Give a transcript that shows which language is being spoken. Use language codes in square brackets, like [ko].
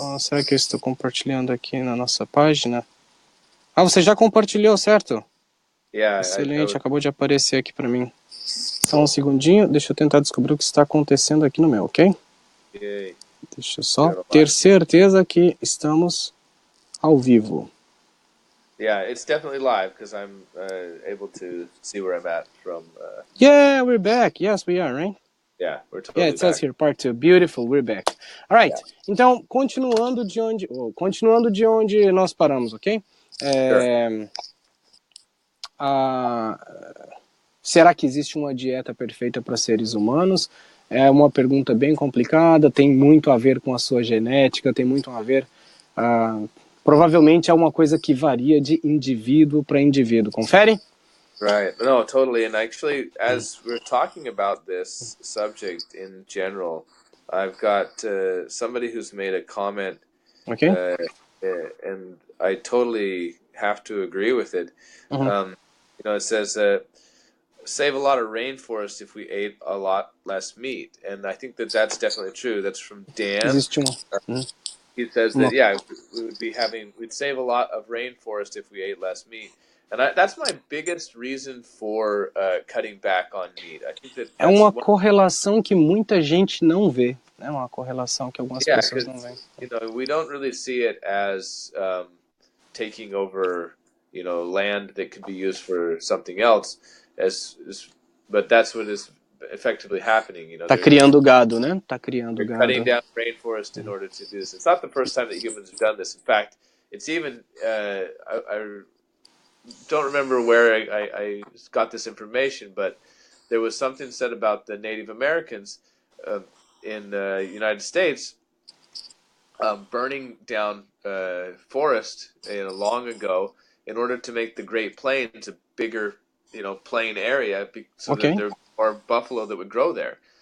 [pt] Será que eu estou compartilhando aqui na nossa página? Você já compartilhou, certo? [en] Yeah. [pt] Excelente, acabou de aparecer aqui para mim. Só um segundinho, deixa eu tentar descobrir o que está acontecendo aqui no meu, ok? Yay. Deixa eu só ter certeza que estamos ao vivo. [en] Yeah, it's definitely live because I'm able to see where I'm at from. Yeah, we're back. Yes, we are, right? Yeah, we're totally it says here, part 2. Beautiful, we're back. All right. Yeah. [pt] Então, continuando de onde nós paramos, ok? [en] Sure. [pt] Será que existe uma dieta perfeita para seres humanos? É uma pergunta bem complicada, tem muito a ver com a sua genética, tem muito a ver... provavelmente é uma coisa que varia de indivíduo para indivíduo. Confere? [en] Right. No, totally. And actually, as we're talking about this subject in general, I've got somebody who's made a comment, okay. And I totally have to agree with it. It says save a lot of rainforest if we ate a lot less meat, and I think that that's definitely true. That's from Dan. He says that we'd save a lot of rainforest if we ate less meat. And that's my biggest reason for cutting back on meat. I think that's [pt] uma correlação que muita gente não vê. É uma correlação que algumas pessoas não veem. [en] We don't really see it as taking over, land that could be used for something else. But that's what is effectively happening. [pt] Tá criando gado, né? Tá criando gado. [en] Cutting down rainforest in order to do this. It's not the first time that humans have done this. In fact, it's even I don't remember where I got this information, but there was something said about the Native Americans in the United States burning down forest long ago in order to make the Great Plains a bigger, plain area, so that there were buffalo that would grow there.